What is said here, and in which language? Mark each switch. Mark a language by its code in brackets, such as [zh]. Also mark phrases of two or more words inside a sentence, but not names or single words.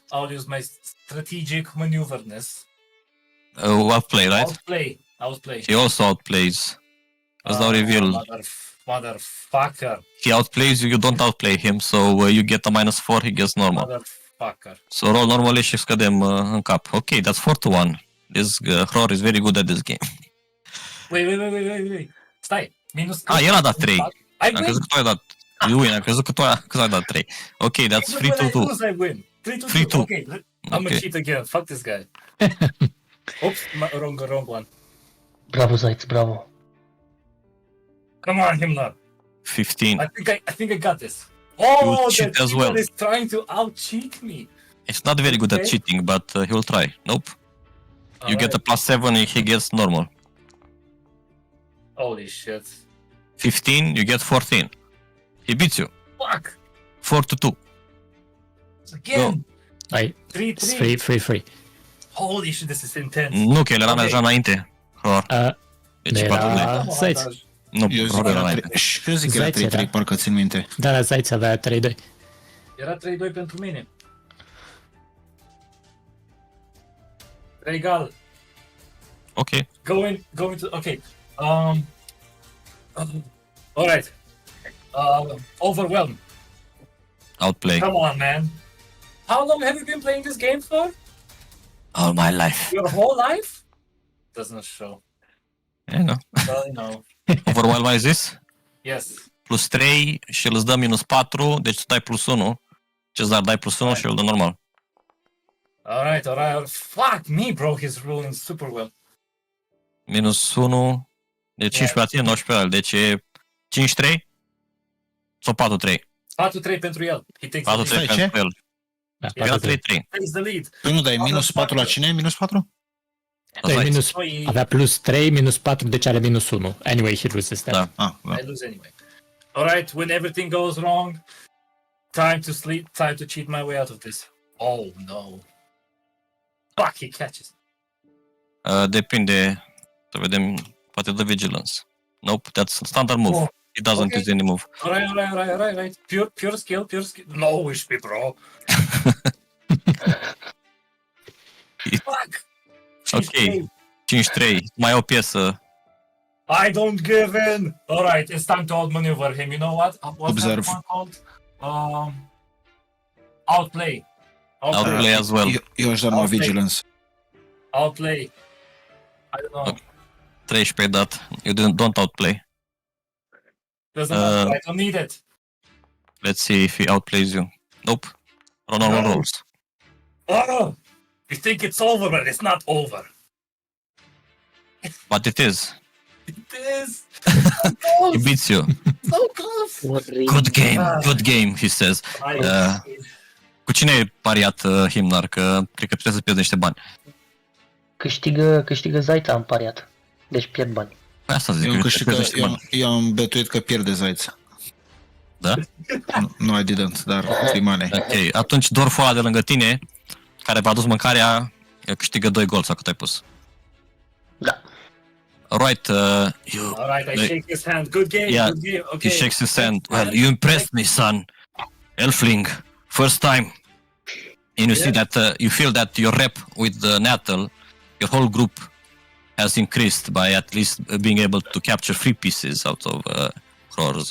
[en] I'll use my strategic maneuverness. Outplay, right? Outplay. He also outplays. As now reveal. Motherfucker. He outplays you, you don't outplay him, so you get a -4, he gets normal. Motherfucker. So roll normally [ro] și scădem în cap. [en] Ok, that's 4 to 1. This Hror is very good at this game. Wait. [ro] Stai. Minus. El a dat 3. [en] I [ro] Am [en] win. [ro] crezut că tu ai dat... [en] You win, [ro] am crezut că tu ai dat 3. [en] Ok, that's 3 to 2. I win. 3 to 3 2. to- Okay. I'm gonna Okay. cheat again. Fuck this guy. Oops. Wrong one. Bravo, Zayt, bravo. Come on, Himmler. 15. I think I got this. Oh, cheat the as well. is trying to out-cheat me. It's not very good at Okay. cheating, but he will try. Nope. You get a +7 and he gets normal. Holy shit. 15, you get 14. He beats you. Fuck. 4 to 2. Again. I 3-3. free. Holy shit, this is intense. [ro] Nu, că el era Ok. deja înainte. Hror. Deci Era- 4 [en] Come on, Zayt. [ro] Daj. Nu, Eu zic Hror că era era înainte. 3, și eu zic că era Zaiț 3-3, era. parcă țin minte. Da, Zayt avea 3-2. Era 3-2 pentru mine. Egal. Ok. [en] Going to okay. All right. Overwhelm. Outplay. Come on, man. How long have you been playing this game for? All my life. Your whole life? Doesn't show. Yeah, no. Well, no. [ro] Overwhelm mai zis? [en] Yes. [ro] +3 și îl dă -4, deci tu dai +1. Cezar, dai +1 și îl dă normal. [en] All right. Fuck me, bro. He's rolling super well. -1. [ro] De 15 la tine, 19 la el. Deci e 5-3 sau 4-3? 4-3 pentru el. [en] He takes 4-3 [ro] Stai, ce? pentru el. Da, Era 3-3. [en] the lead. [ro] Păi nu, dar e -4 la cine? -4? Da, Zayt. avea +3, -4, deci are -1. [en] Anyway, he loses that. [ro] Da. Ah, da. [en] I lose anyway. All right. When everything goes wrong, time to sleep. Time to cheat my way out of this. Oh no. Fuck, he catches. [ro] Depinde. Să vedem. Poate dă vigilance. [en] Nope, that's standard move. Oh, He doesn't okay. use any move. All right. Pure skill. No wish me, bro. Fuck. [ro] Ok. 5-3. Mai e o piesă. [en] I don't give in. All right, it's time to outmaneuver him. You know what? What's Observe. that one called? Outplay. Outplay as well. [ro] Eu aș da numai [en] Outplay. [ro] vigilance. [en] Outplay. I don't know. Ok. 13 dat. You don't outplay. Doesn't matter. Uh, I don't need it. Let's see if he outplays you. Nope. Normal No. rolls. Oh, you think it's over, but it's not over. But it is. It is. He beats you. So close. Good game, he says. [ro] Cu cine ai pariat, Himnar? Că cred că trebuie să pierzi niște bani. Câștigă Zayt, am pariat. Deci pierd bani. Păi asta zic, Eu, că câștig, pierzi niște bani. eu am betuit că pierde Zaiț. Da? Nu, [en] I didn't, dar free money. [ro] Ok, atunci dorful ăla de lângă tine, care v-a dus mâncarea, câștigă 2 gol sau cât ai pus. Da. [en] Alright, you... Alright, I Like- shake his hand. Good game, Yeah, good game. Okay. He shakes his hand. Thanks, Well, man. you impressed me, son. Elfling, first time. And you see Yeah. that, you feel that your rep with the Natal, your whole group has increased by at least being able to capture 3 pieces out of Hror's